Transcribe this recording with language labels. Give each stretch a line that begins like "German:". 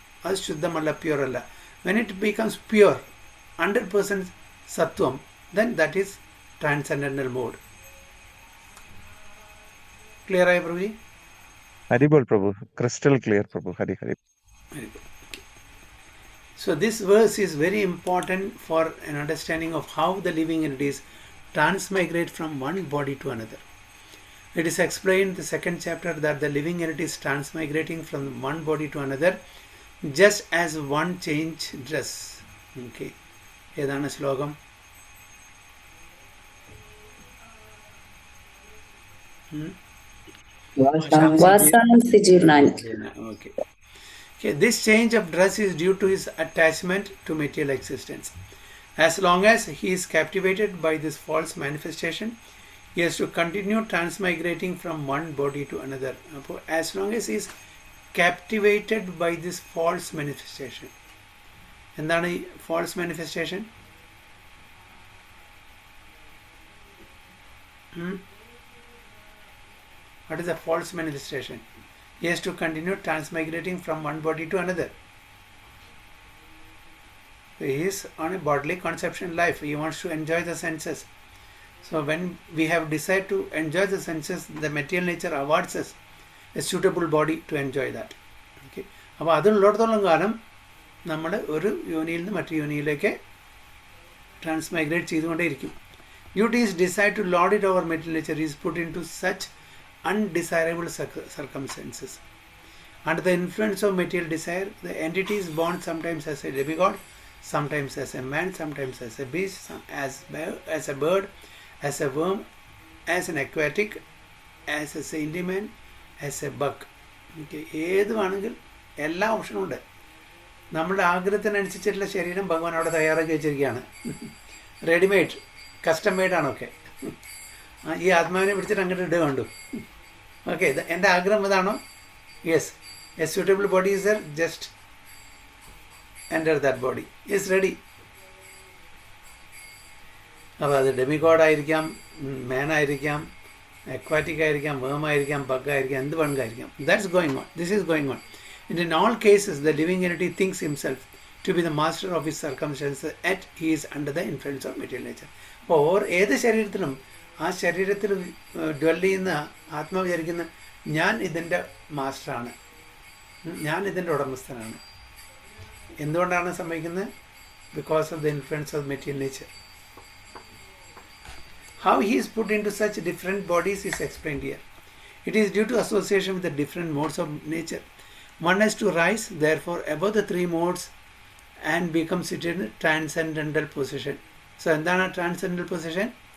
Malayalam: അത് ശുദ്ധമല്ല, പ്യുവർ അല്ല.
English: When it becomes pure 100% സത്വം, then that is transcendental mode.
Malayalam: Clear ആയ പ്രഭുജി? ഹരിബോൾ പ്രഭു,
English: crystal clear
Malayalam: Prabhu. Hari Hari.
English: Very good. Okay. So this verse is very important for an understanding of how the living entities transmigrate from one body to another. It is explained in the second chapter that the living entities transmigrating from one body to another just as one change dress.
Malayalam: Okay. ഏതാണ് ശ്ലോകം?
Sanskrit: വാസാംസി ജീർണാനി.
English: Okay. Okay, this change of dress is due to his attachment to material existence. As long as he is captivated by this false manifestation, he has to continue transmigrating from one body to another. As long as he is captivated by this false manifestation.
Malayalam: എന്താണ് ഈ false manifestation?
English: What is a false manifestation? He has to continue transmigrating from one body to another. He is on a bodily conception life. He wants to enjoy the senses. So when we have decided to enjoy the senses, the material nature awards us a suitable body to enjoy that. Okay.
Malayalam: അപ്പോൾ അതുള്ളിടത്തോളം കാലം നമ്മൾ ഒരു യോനിയിൽ നിന്ന് മറ്റു യോനിയിലേക്ക് ട്രാൻസ്മൈഗ്രേറ്റ് ചെയ്തുകൊണ്ടേയിരിക്കും.
English: Due to his desire to lord it over material nature, he is put into such undesirable circumstances. Under the influence of material desire, the entity is born sometimes as a demigod, sometimes as a man, sometimes as a beast, as a bird, as a worm, as an aquatic, as a saintly man, as a bug.
Malayalam: Okay. ഏത് വേണമെങ്കിൽ എല്ലാ ഓപ്ഷനും ഉണ്ട്. നമ്മുടെ ആഗ്രഹത്തിനനുസരിച്ചിട്ടുള്ള ശരീരം ഭഗവാൻ അവിടെ തയ്യാറാക്കി വെച്ചിരിക്കുകയാണ്. Readymade, custom മെയ്ഡാണൊക്കെ. ഈ ആത്മാവിനെ പിടിച്ചിട്ട് അങ്ങോട്ട് ഇടുക കണ്ടു. ഓക്കെ, എൻ്റെ ആഗ്രഹം ഇതാണോ?
English: Yes, a suitable body is there, just enter that body, is ready.
Malayalam: അപ്പോൾ അത് ഡെമിഗോഡായിരിക്കാം, മാനായിരിക്കാം, അക്വാറ്റിക് ആയിരിക്കാം, വേമായിരിക്കാം, ബഗ്ഗായിരിക്കാം, എന്ത് വേണമെങ്കിലായിരിക്കാം.
English: That's going on. This is going on. And in all cases, the living entity thinks himself to be the master of his circumstances, yet he is under the influence of material nature.
Malayalam: അപ്പോൾ ഏത് ശരീരത്തിലും ആ ശരീരത്തിൽ dwell ചെയ്യുന്ന ആത്മാവ് വിചാരിക്കുന്ന ഞാൻ ഇതിൻ്റെ മാസ്റ്ററാണ്, ഞാൻ ഇതിൻ്റെ ഉടമസ്ഥനാണ്. എന്തുകൊണ്ടാണ് സംഭവിക്കുന്നത്?
English: Because of the influence of material nature. How he is put into such different bodies is explained here. It is due to association with the different modes of nature. One has to rise, therefore, above the three modes and become situated in transcendental position.
Malayalam: So, എന്താണ് transcendental position?